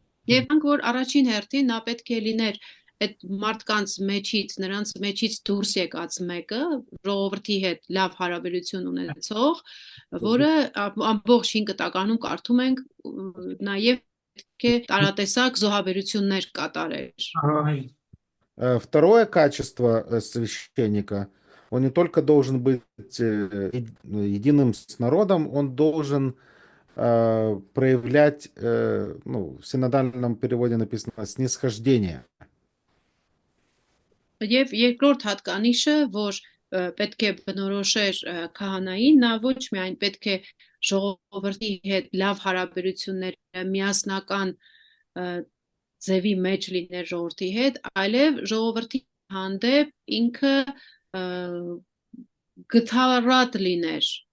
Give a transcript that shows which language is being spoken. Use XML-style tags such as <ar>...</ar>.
<hy>Եվ որ առաջին հերթին նա պետք է լիներ այդ մարդկանց մեջից, նրանց մեջից դուրս եկած մեկը, ժողովրդի հետ լավ հարաբերություն ունեցող, որը ամբողջ 5 տականում կարդում ենք նաև պետք է տարատեսակ զոհաբերություններ կատարեր։</hy> <ru>Второе качество священника, он не только должен быть единым с народом, он должен проявлять, в синодальном переводе написано, снисхождение.</ru> <hy>Եվ երկրորդ հատկանիշը, որ պետք է բնորոշեր քահանային, նա ոչ միայն պետք է ժողովրդի հետ լավ հարաբերություններ միասնական ձևի մեջ լիներ ժողովրդի հետ, այլև ժողովրդի հանդեպ ինքը գթառատ լիներ</hy>